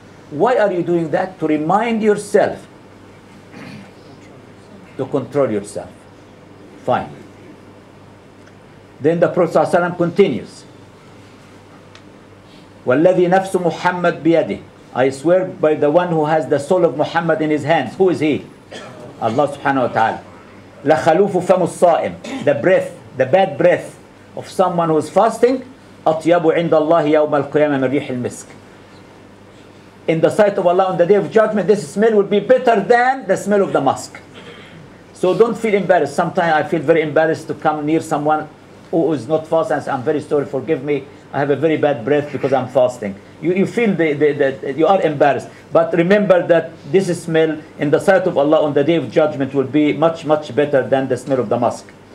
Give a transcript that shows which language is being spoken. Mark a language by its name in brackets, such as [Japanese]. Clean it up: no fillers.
[English] Why are you doing that? To remind yourself to control yourself. Fine. Then the Prophet ﷺ continues. [Arabic] وَالَّذِي نَفْسُ مُحَمَّدْ بِيَدِهِ, [English] I swear by the one who has the soul of Muhammad in his hands. Who is he? Allah subhanahu wa ta'ala. [Arabic] لَخَلُوفُ فَمُ الصَّائِمِ, [English] the breath, the bad breath of someone who is fasting, [Arabic] أَطْيَبُ عِنْدَ اللَّهِ يَوْمَ الْقِيَامَةِ مِنْ رِيحِ الْمِسْكِ. [English] In the sight of Allah on the day of judgment, this smell will be better than the smell of the musk. So don't feel embarrassed. Sometimes I feel very embarrassed to come near someone who is not fasting and say, I'm very sorry, forgive me, I have a very bad breath because I'm fasting. You feel you are embarrassed. But remember that this smell in the sight of Allah on the day of judgment will be much, much better than the smell of the musk.